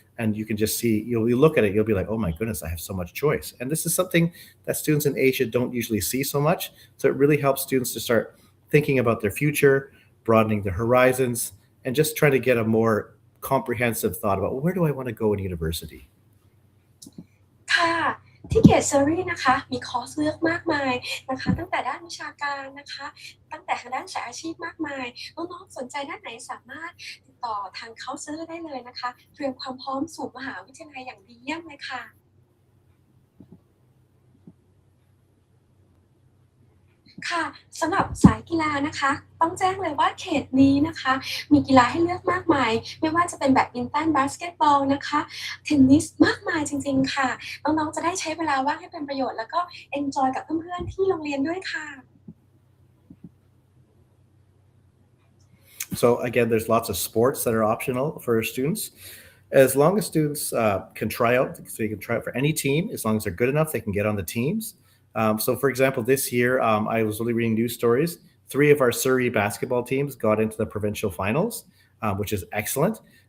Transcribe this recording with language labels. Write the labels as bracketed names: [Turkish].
[English] And you can just see, you look at it, you'll be like, oh my goodness, I have so much choice. And this is something that students in Asia don't usually see so much. So it really helps students to start thinking about their future, broadening their horizons, and just trying to get a more comprehensive thought about, well, where do I want to go in university? [Thai] ค่ะ ที่เขตเซอรี่นะคะมีคอร์สเลือกมากมายนะคะตั้งแต่ด้านวิชาการนะคะตั้งแต่ทางด้านสายอาชีพมากมายน้องๆสนใจด้านไหนสามารถติดต่อทางเคาน์เตอร์ได้เลยนะคะเตรียมความพร้อมสู่มหาวิทยาลัยอย่างดีเยี่ยมเลยค่ะ ค่ะสำหรับสายกีฬานะคะต้องแจ้งเลยว่าเขตนี้นะคะมีกีฬาให้เลือกมากมายไม่ว่าจะเป็นแบดมินตันบาสเกตบอลนะคะเทนนิสมากมายจริงๆค่ะน้องๆจะได้ใช้เวลาว่างให้เป็นประโยชน์แล้วก็เอนจอยกับเพื่อนๆที่โรงเรียนด้วยค่ะ [English] So again, there's lots of sports that are optional for students. As long as students can try out, so you can try out for any team, as long as they're good enough, they can get on the teams. So for example, this year, I was really reading news stories. 3 of our Surrey basketball teams got into the provincial finals, which is excellent.